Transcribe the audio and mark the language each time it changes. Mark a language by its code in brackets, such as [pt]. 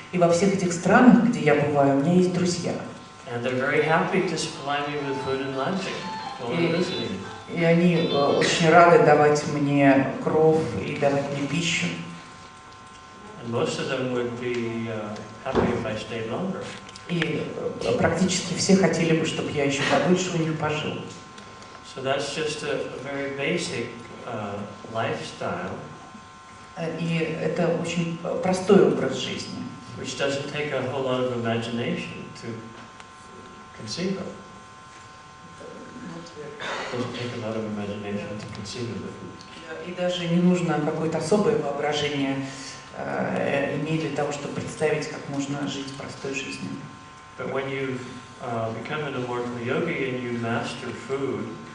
[ru] И во всех этих странах, где я бываю, у меня есть друзья. [en] And they're very happy to supply me with food and lodging while I'm visiting. [ru] И они очень рады давать мне кров и давать мне пищу. [en] And most of them would be happy if I stayed longer. [ru] И практически все хотели бы, чтобы я еще подольше у них пожил. [en] So that's just a very basic lifestyle. [ru] И это очень простой образ жизни, [en] Which doesn't take a whole lot of imagination to conceive of. Doesn't take a lot of imagination to conceive of it. [ru] И даже не нужно какое-то особое воображение иметь для того, чтобы представить, как можно жить простой жизнью. [en] But when you become an immortal yogi and you master food,